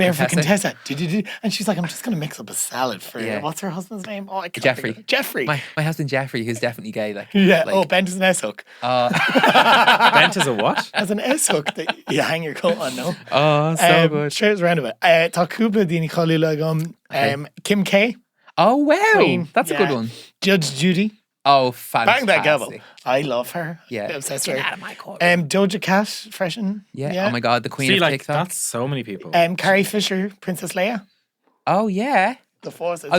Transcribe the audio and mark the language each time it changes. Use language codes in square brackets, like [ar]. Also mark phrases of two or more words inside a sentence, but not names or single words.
[en] Barefoot Contessa. Contessa. And she's like, I'm just going to mix up a salad for Yeah. what's her husband's name? Oh, I can't Jeffrey. think of it. Jeffrey. My husband Jeffrey, who's definitely gay. Like yeah. like, Oh, Bent is an S hook. Bent is a what? As an S hook that you hang your coat on, no? oh, so good. Sure, it's roundabout. [ga] Tá cúpla daoine callú le Kim K. [en] Oh wow, Queen, that's a yeah. good one. Judge Judy. Oh, fantastic. Bang that gavel. I love her. Yeah. Obsessed Get with her. out of my court. Doja Cat, freshen. Yeah. Oh my God, the queen See, of like TikTok. that's so many people. Carrie Fisher, Princess Leia. Oh yeah. The Force is